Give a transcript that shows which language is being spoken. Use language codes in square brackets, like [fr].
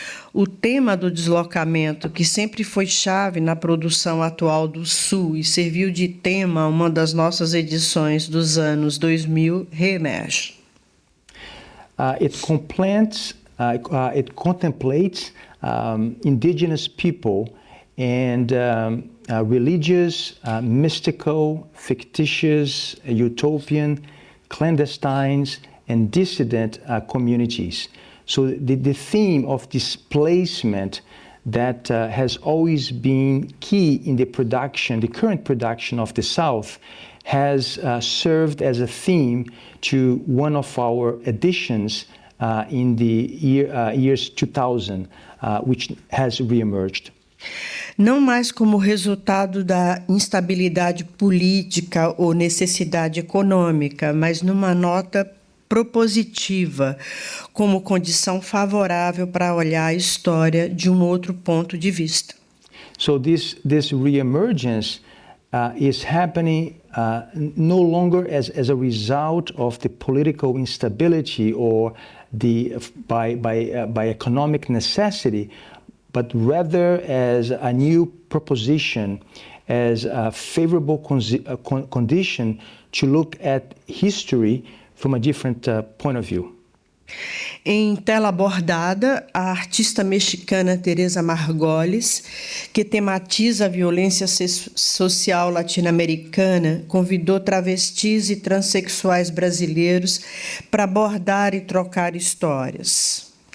[pt] O tema do deslocamento, que sempre foi chave na produção atual do Sul e serviu de tema a uma das nossas edições dos anos 2000, reemerge. [en] It contemplates indigenous people and religious, mystical, fictitious, utopian, clandestines, and dissident communities. So the theme of displacement that has always been key in the production, the current production of the South, has served as a theme to one of our editions in the years 2000, which has reemerged. [pt] Não mais como resultado da instabilidade política ou necessidade econômica, mas numa nota propositiva, como condição favorável para olhar a história de um outro ponto de vista. [en] So this reemergence is happening no longer as a result of the political instability or by economic necessity, but rather as a new proposition, as a favorable condition to look at history from a different point of view. [pt] Em tela bordada, a artista mexicana Teresa Margolis, que tematiza a violência social latino-americana, convidou travestis e transexuais brasileiros para bordar e trocar histórias.